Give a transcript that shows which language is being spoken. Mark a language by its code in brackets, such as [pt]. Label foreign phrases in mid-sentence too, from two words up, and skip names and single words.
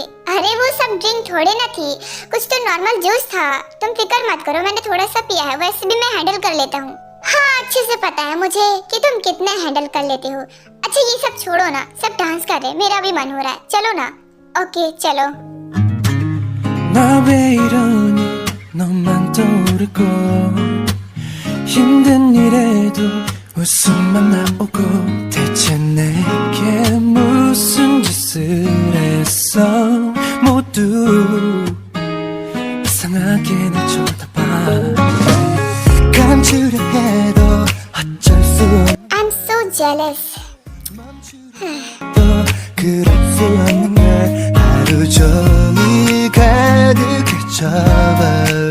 [hi] अरे वो सब ड्रिंक थोड़े ना थी, कुछ तो [en] normal juice [hi] था। तुम फिक्र मत करो, मैंने थोड़ा सा पिया है, वैसे भी मैं हैंडल कर लेता हूँ। हाँ, अच्छे से पता है मुझे कि तुम कितना हैंडल कर लेते हो। अच्छा ये सब छोड़ो ना, सब डांस कर रहे, मेरा भी मन हो रहा है, चलो ना। ओके चलो। [ko] 나 왜 이러니 너만 떠오르고 힘든 일에도 웃음만 나오고 대체 내게 무슨 짓을 했어 모두 이상하게 날 쳐다봐 감추려 해도 어쩔 수 [en] I'm so jealous. [ko] 없어 그럴 수 없는 날 하루 종일 가득해져봐